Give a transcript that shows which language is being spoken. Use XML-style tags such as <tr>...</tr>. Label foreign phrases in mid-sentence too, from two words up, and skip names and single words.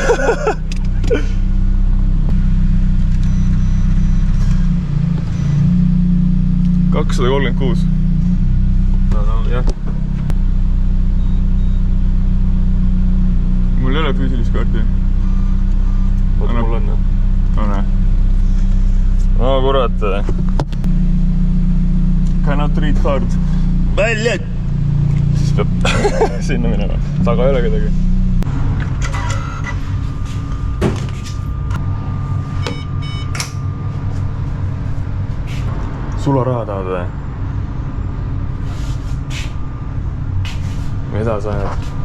<et>$236. No, jah. Mul ei ole füüsilist kaarti. Oota, mul on. No, näe. No, kurat.</et> <en>Cannot read card.</en> <et>Välja! Siis peab sinna minema. Taga ei ole kedagi. Sularaha tahad või? Mida sa ajad?</et>